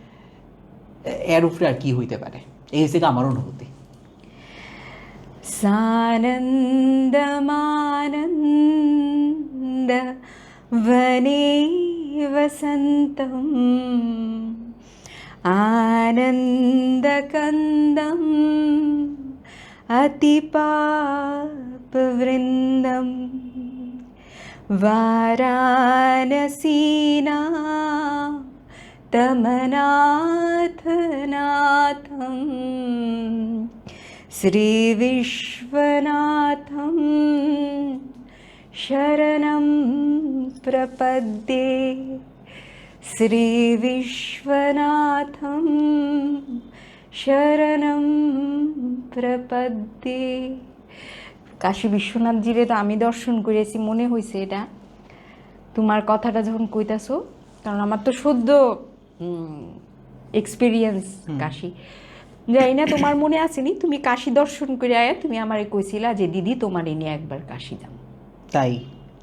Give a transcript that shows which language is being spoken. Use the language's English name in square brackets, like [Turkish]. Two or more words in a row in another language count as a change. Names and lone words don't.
[Bangla] এর উপরে আর কি হইতে পারে, এই হচ্ছে আমার অনুভূতি। [Sanskrit] সানন্দমানন্দ বনে বসন্তম আনন্দকন্দম अतिपापवृन्दं वाराणसीना तमनाथनाथं श्रीविश्वनाथं शरणं प्रपद्ये श्रीविश्वनाथं শরণম প্রপদ্যে। [Bangla] কাশী বিশ্বনাথজিরে তো আমি দর্শন করেছি, মনে হয়েছে এটা তোমার কথাটা যখন কইতাছো, কারণ আমার তো সদ্য এক্সপিরিয়েন্স কাশী। জানি না তোমার মনে আসেনি, তুমি কাশী দর্শন করে আয়া তুমি আমারে কইছিলা যে দিদি তোমার এনে একবার কাশী যাও।